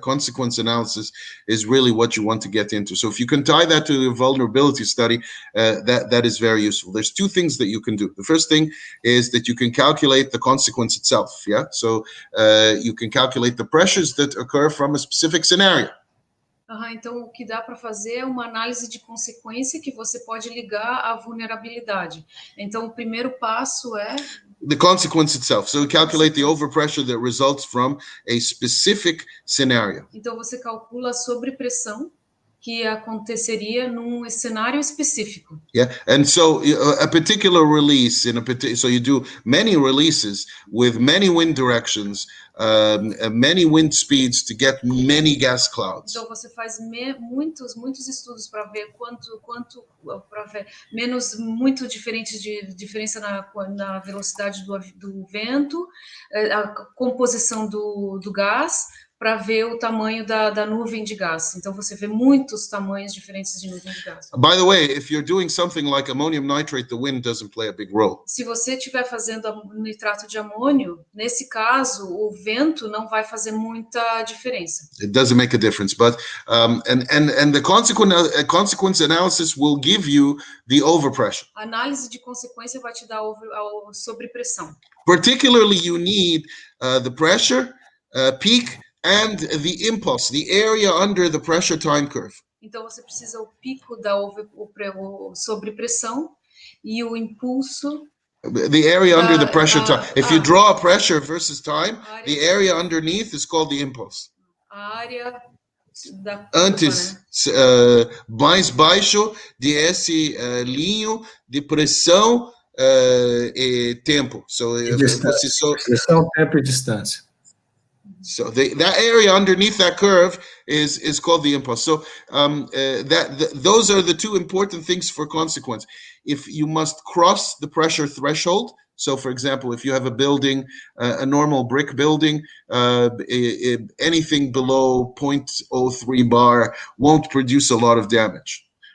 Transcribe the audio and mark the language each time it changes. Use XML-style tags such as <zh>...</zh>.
<en>Consequence analysis is really what you want to get into. So if you can tie that to a vulnerability study, that is very useful. There's two things that you can do. The first thing is that you can calculate the consequence itself, yeah? So you can calculate the pressures that occur from a specific scenario.</en> <pt>Então, o que dá para fazer é uma análise de consequência que você pode ligar à vulnerabilidade. Então, o primeiro passo é...</pt> <en>The consequence itself. So calculate the overpressure that results from a specific scenario.</en> <pt>Então, você calcula a sobrepressão que aconteceria num cenário específico.</pt> <en>Yeah, and so a particular release so you do many releases with many wind directions, many wind speeds to get many gas clouds.</en> <pt>Então você faz muitos estudos para ver quanto para ver muito diferença na velocidade do vento, a composição do gás, para ver o tamanho da nuvem de gás. Então, você vê muitos tamanhos diferentes de nuvem de gás.</pt> <en>By the way, if you're doing something like ammonium nitrate, the wind doesn't play a big role.</en> <pt>Se você estiver fazendo nitrato de amônio, nesse caso, o vento não vai fazer muita diferença.</pt> <en>It doesn't make a difference, but and the consequence analysis will give you the overpressure.</en> <pt>A análise de consequência vai te dar a sobrepressão.</pt> <en>Particularly, you need the pressure, peak, and the impulse, the area under the pressure time curve.</en> <pt>Então você precisa o pico da sobrepressão e o impulso.</pt> <en>The area under the pressure time. If you draw a pressure versus time, the area underneath is called the impulse.</en> <pt>A área da curva, antes, né? Mais baixo de esse linho de pressão e tempo.</pt> <en>So,</en> <pt>pressão, tempo e distância.</pt> <en>So that area underneath that curve is called the impulse. So those are the two important things for consequence. If you must cross the pressure threshold, so for example, if you have a building, a normal brick building, anything below 0.03 bar won't produce a lot of damage.</en>